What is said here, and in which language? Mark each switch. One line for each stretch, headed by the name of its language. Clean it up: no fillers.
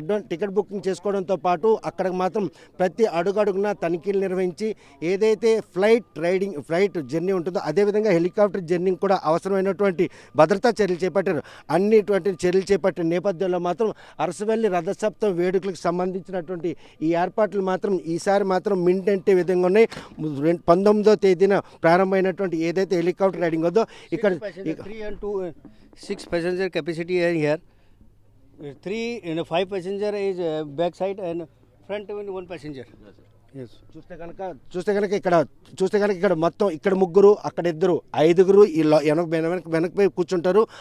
Telugu: Ticket booking చేసుకోవడంతో పాటు అక్కడ మాత్రం ప్రతి అడుగడుగున తనిఖీలు నిర్వహించి ఏదైతే ఫ్లైట్ జర్నీ ఉంటుందో అదేవిధంగా హెలికాప్టర్ జర్నీ కూడా అవసరమైనటువంటి భద్రతా చర్యలు చేపట్టారు. అన్నిటువంటి చర్యలు చేపట్టిన నేపథ్యంలో మాత్రం అరసవెల్లి రథసప్తం వేడుకలకు సంబంధించినటువంటి ఈ ఏర్పాట్లు మాత్రం ఈసారి మాత్రం మింటంటే విధంగా ఉన్నాయి. 19వ తేదీన ప్రారంభమైనటువంటి ఏదైతే హెలికాప్టర్ రైడింగ్ ఉందో ఇక్కడ
English: 3 and 2 6 passenger capacity are here. 3 and 5 passenger is back side and front 1 passenger. Yes.
Telugu: చూస్తే కనుక ఇక్కడ మొత్తం ఇక్కడ 3, అక్కడ 2, 5 ఈ వెనక్కి కూర్చుంటారు.